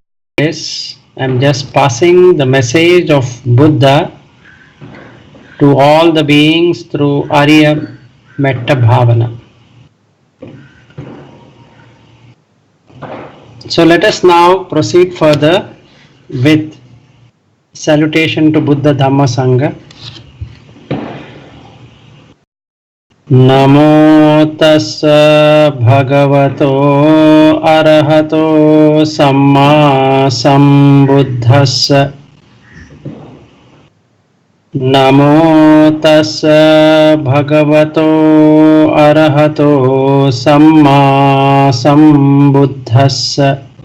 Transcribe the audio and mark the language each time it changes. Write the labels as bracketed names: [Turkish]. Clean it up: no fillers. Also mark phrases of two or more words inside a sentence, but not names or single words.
[English] I'm just passing the message of Buddha to all the beings through Ariya Metta Bhavana. So let us now proceed further with salutation to Buddha, Dhamma, Sangha. [Pali] Namo tassa bhagavato arahato samma sambuddhassa. Namo tassa bhagavato arahato samma sambuddhassa.